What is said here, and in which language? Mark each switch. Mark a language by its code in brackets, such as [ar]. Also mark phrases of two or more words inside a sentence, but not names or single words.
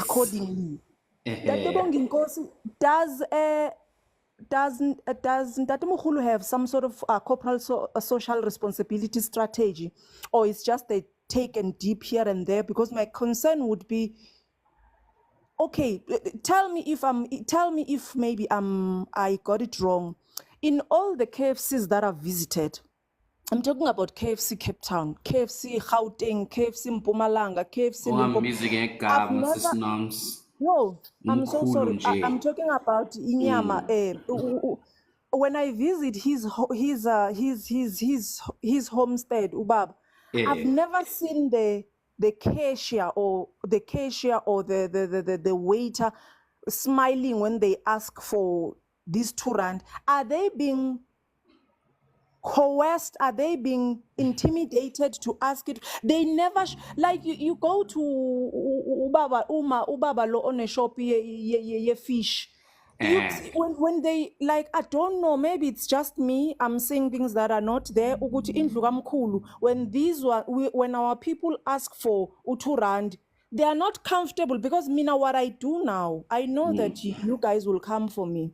[en] Accordingly. Tate Bonginkosi, does Ntate Mogolo have some sort of corporal social responsibility strategy, or it's just a take and dip here and there? Because my concern would be, okay, tell me if maybe I got it wrong. In all the KFCs that I've visited, I'm talking about KFC Cape Town, KFC Gauteng, KFC Mpumalanga, KFC Limpopo. I've never. No, I'm so sorry. I'm talking about inyama. When I visit his homestead, Ubab, I've never seen the cashier or the waiter smiling when they ask for these 2 rand. Are they being coerced? Are they being intimidated to ask it? They never like you go to [zu] ubaba lo [en] on a shop ye fish. When they, like, I don't know, maybe it's just me, I'm seeing things that are not there. When our people ask for 2 rand, they are not comfortable, because what I do now, I know that you guys will come for me.